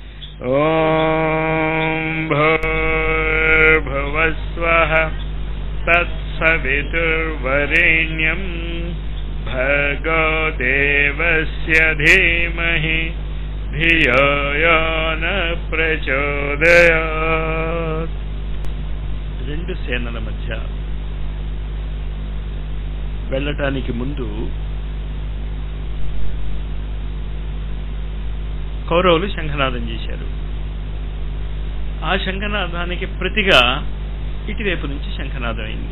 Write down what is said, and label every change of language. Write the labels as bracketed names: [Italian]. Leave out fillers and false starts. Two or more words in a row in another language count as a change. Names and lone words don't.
[Sanskrit] ॐ भूर्भुवस्वः तत्सवितुर्वरेण्यं भर्गो देवस्य धीमहि धियो यो न प्रचोदयात्। [Telugu] రెండు సేనల మధ్య వెళ్ళటానికి ముందు కౌరవులు శంఖనాదం చేశారు. ఆ శంఖనాదానికి ప్రతిగా ఇటువైపు నుంచి శంఖనాదం అయింది.